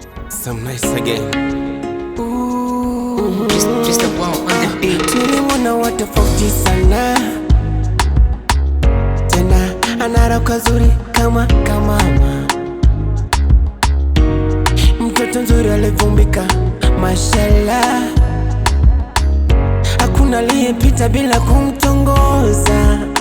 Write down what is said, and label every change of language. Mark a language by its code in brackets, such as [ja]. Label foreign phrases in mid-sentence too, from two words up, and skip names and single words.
[en] Some nice again. Just, just a wow on the beat. [sw] Nilimwona wa tofauti sana. Tena ana roho kazuri kama, kama mama. Mtoto mzuri alivumbika, mashallah. Hakuna aliyepita bila kumtongoza.